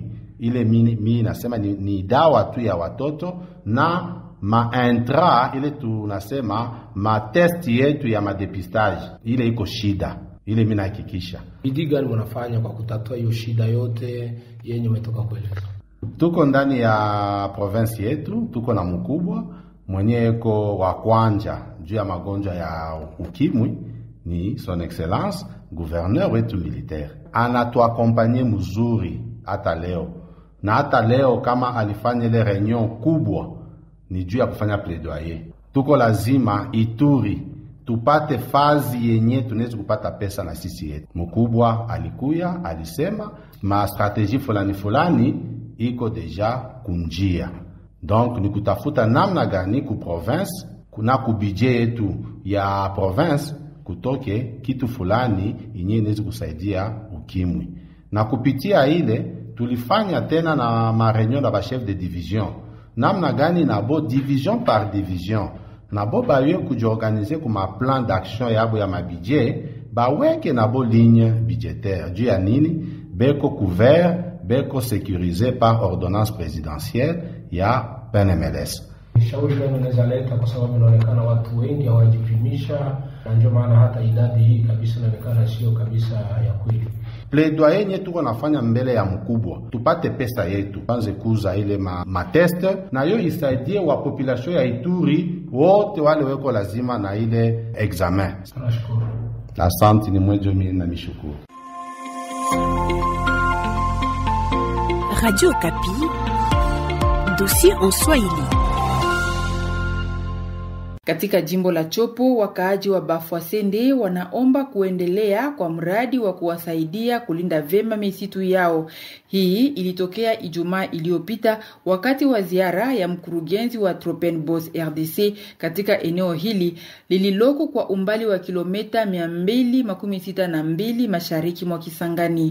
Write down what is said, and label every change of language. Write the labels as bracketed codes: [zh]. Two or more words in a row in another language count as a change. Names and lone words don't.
[sw] Ile mimi nasema ni dawa tu ya watoto na intra ile tunasema test yetu ya madepistage ile iko shida. Ile mimi nahakikisha. Bidii gani mnafanya kwa kutatua hiyo shida yote yenye umetoka kueleza? Tuko ndani ya province yetu, tuko na mkubwa mwenye eko wa kwanja juu ya magonjwa ya ukimwi ni [fr] son excellence gouverneur [sw] wetu militaire. Anatuakompanye mzuri hata leo. Na hata leo kama alifanya ile reunion kubwa ni juu ya kufanya plaidoyer. Tuko lazima Ituri tupate fazi yenye tunaweza kupata pesa na sisi yetu. Mkubwa alikuya alisema ma strategie fulani iko deja kunjia. Donc ni kutafuta namna gani ku province kuna ku budget yetu ya province kutoke kitu fulani yenye inaweza kusaidia ukimwi. Na kupitia ile tulifanya tena na ma reunion na ba [fr] chef de division. [sw] Namna gani na bo [fr] division par division [sw] na bo bayo kujiorganiser kuma [fr] plan d'action [sw] yabo ya mabudget baweke na bo [fr] ligne budgétaire [sw] juu ya nini beko couvert beko [fr] sécurisé par ordonnance présidentielle [sw] ya PNMLS. Shauri gani unaweza leta kwa sababu inaonekana watu wengi hawajipimisha na ndio maana hata idadi hii kabisa inaonekana sio kabisa ya kweli. Plaidoyer yenye tuko nafanya mbele ya mkubwa tupate pesa yetu panze kuza ile test na yo isaidie wa population ya Ituri wote wale weko lazima na ile examen. Nashukuru. Asante ni mwejo mimi na mishukuru. Radio Kapi, [fr] dossier en Swahili. [sw] Katika jimbo la Chopo, wakaaji wa Bafwasende wanaomba kuendelea kwa mradi wa kuwasaidia kulinda vema misitu yao. Hii ilitokea Ijumaa iliyopita wakati wa ziara ya mkurugenzi wa Tropenbos RDC katika eneo hili lililoko kwa umbali wa kilomita 262 mashariki mwa Kisangani.